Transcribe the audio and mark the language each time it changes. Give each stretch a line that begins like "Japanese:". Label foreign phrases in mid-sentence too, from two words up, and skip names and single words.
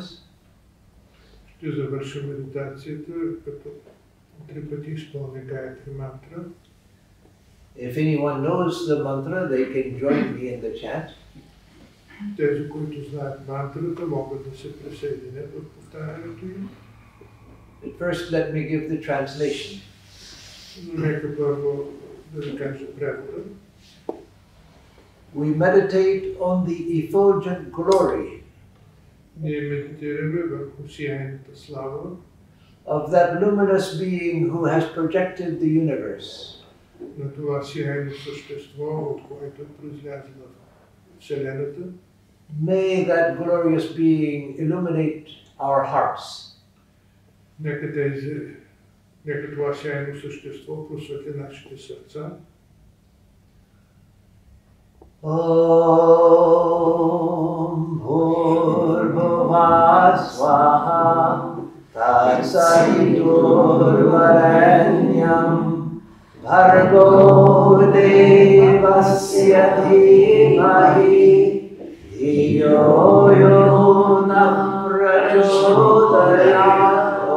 Bulgarian: Ще завършим медитацията, като 3 пъти изпълня Гайатри мантра.
English: If anyone knows the mantra, they can join me in the chant.
Bulgarian: Тези, които знаят мантрата, могат да се присъединят в повтарянето им.
English: But first let me give the translation.
Bulgarian: Но нека първо да ви кажа превода.
English: We meditate on the effulgent glory
Bulgarian: Ние медитираме върху сияйната слава
English: of that luminous being who has projected the universe.
Bulgarian: на това сияйно същество, от което е произлязла Вселената.
English: May that glorious being illuminate our hearts.
Bulgarian: Нека това сияйно същество просветли нашите сърца.
Sanskrit: ॐ भूर्भुवः स्वाहा तत्सवितुर्वरेण्यं भर्गो देवस्य धीमहि धियो यो नः प्रचोदयात्.